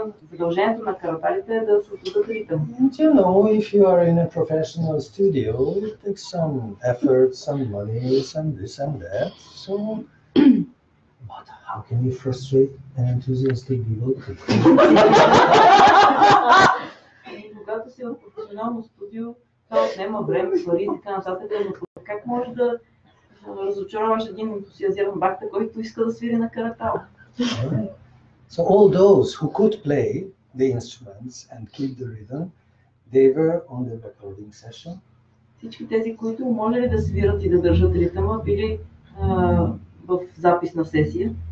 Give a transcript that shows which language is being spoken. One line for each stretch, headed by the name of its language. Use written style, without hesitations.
Bulgarian: Задължението на караталите е да създадат ритъм.
English: You know, if you are in a professional studio, it takes some effort, some money, some this and that. So, but how can you frustrate an enthusiastic devotee?
Bulgarian: Когато си в професионално студио, това отнема време, пари и така нататък, но как можеш да разочароваш един ентусиазиран бхакта, който иска да свири на каратал?
English: So all those who could play the instruments and keep the rhythm, they were on the recording session.
Bulgarian: Всички тези, които можели да свират и да държат ритъма, били в записна сесия.